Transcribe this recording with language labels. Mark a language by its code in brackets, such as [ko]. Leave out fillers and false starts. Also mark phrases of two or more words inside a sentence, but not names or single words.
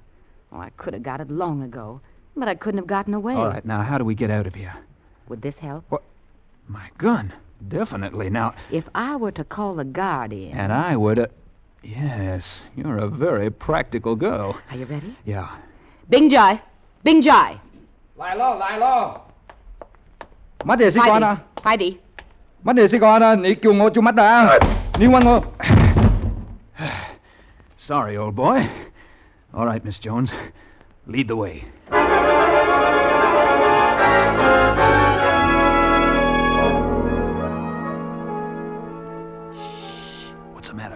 [en] Oh, I could have got it long ago, but I couldn't have gotten away. All right, now how do we get out of here? Would this help? What? My gun. Definitely. Now... If I were to call the guard in... And I were to... Yes, you're a very practical girl. Are you ready? Yeah. Bing Jai! Bing Jai! [yue] 嚟咯，嚟咯！乜嘢事幹啊？快啲！乜嘢事幹啊？你叫我做乜啊？你揾我。 [en] Sorry, old boy. All right, Miss Jones. Lead the way. What's the matter?